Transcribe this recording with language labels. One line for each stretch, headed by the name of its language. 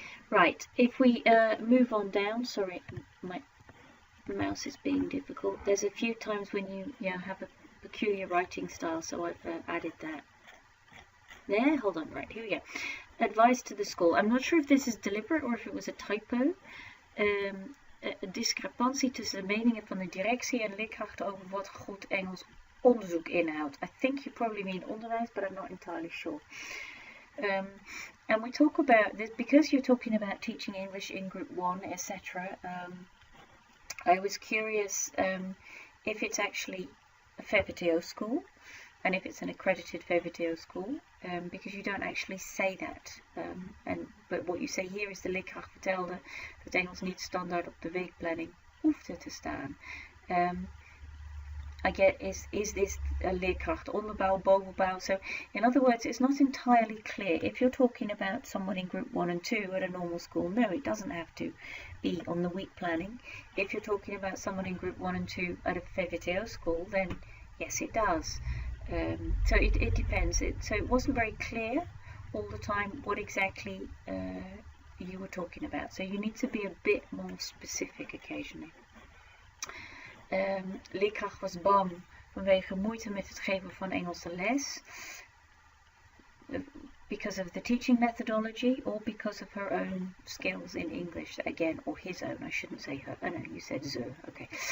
English: Right, if we move on down, sorry, my mouse is being difficult. There's a few times when you have a peculiar writing style, so I've added that. There, hold on, right, here we go. Advice to the school. I'm not sure if this is deliberate or if it was a typo.
Dutch: Discrepantie tussen de meningen van de directie en leerkrachten over wat goed Engels onderzoek inhoudt.
English: I think you probably mean onderwijs, but I'm not entirely sure. And we talk about this because you're talking about teaching English in Group 1, etc. I was curious if it's actually a VVTO school and if it's an accredited VVTO school, because you don't actually say that. But what you say here is
Dutch: de leerkracht vertelde dat Engels niet standaard op de weekplanning hoefde te staan.
English: I get, is this a leerkracht onderbouw, bovenbouw? So in other words, it's not entirely clear. If you're talking about someone in Group 1 and 2 at a normal school, no, it doesn't have to be on the week planning. If you're talking about someone in Group 1 and 2 at a VVTO school, then yes, it does. So it depends. So it wasn't very clear all the time what exactly you were talking about. So you need to be a bit more specific occasionally.
Dutch: Leerkracht was bang vanwege moeite met het geven van Engelse les.
English: Because of the teaching methodology or because of her own skills in English, again, or his own, I shouldn't say her, oh no, you said ze, okay.